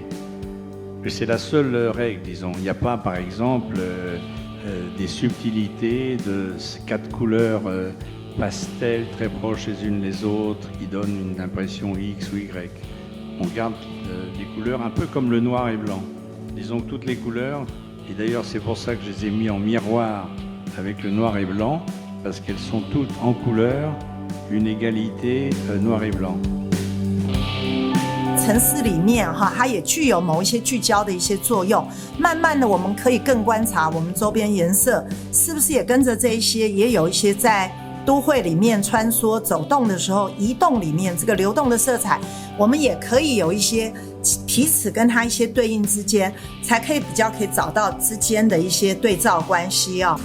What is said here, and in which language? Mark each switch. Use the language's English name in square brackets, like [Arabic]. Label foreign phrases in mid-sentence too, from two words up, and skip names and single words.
[French] Et c'est la seule règle, disons. Il n'y a pas, par exemple, des subtilités de 4 couleurs pastel très proches les unes les autres qui donnent une impression X ou Y. On garde des couleurs un peu comme le noir et blanc. Disons que toutes les couleurs, et d'ailleurs c'est pour ça que je les ai mis en miroir avec le noir et blanc, parce qu'elles sont toutes en couleur, une égalité noir et blanc. [Chinese] 层次里面哈，它也具有某一些聚焦的一些作用。慢慢的，我们可以更观察我们周边颜色是不是也跟着这一些，也有一些在都会里面穿梭走动的时候，移动里面这个流动的色彩，我们也可以有一些彼此跟它一些对应之间，才可以比较可以找到之间的一些对照关系啊。